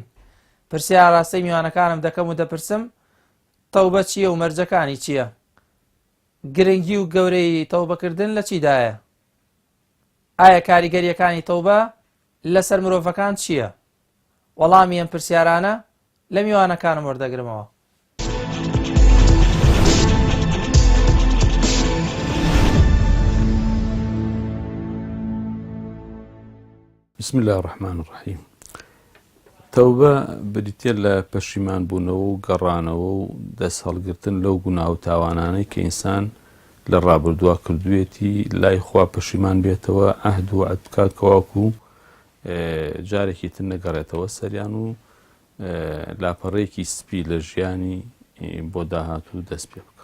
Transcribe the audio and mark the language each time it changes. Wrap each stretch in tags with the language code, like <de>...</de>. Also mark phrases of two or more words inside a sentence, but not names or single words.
<ckb>پرسیار ڕاستەی میوانەکانم دەکەم و دەپرسم تەوبە چییە و مەرجەکانی چییە؟ گرنگی و گەورەی تەوبەکردن لە چیدایە؟ ئایا کاریگەریەکانی تەوبە لەسەر مرۆڤەکان چییە؟ وەڵامی ئەم پرسیارانە لە میوانەکانم وەردەگرمەوە.</ckb> <ar>بسم الله الرحمن الرحيم.</ar> <ckb>تەوبە بریتە لە پەشیمان بوونەوە و گەڕانەوە و دەست هەڵگرتن لەو گوناه و تاوانانەی کە ئینسان لە ڕابردووە کردوێتی لای خوا پەشیمان بێتەوە، عەهد و وەعد بکات کەواکو جارێکی تر نەگەڕێتەوە سەریان و لاپەڕەیەکی سپی لە ژیانی بۆ داهاتوو دەست پێ بکە.</ckb>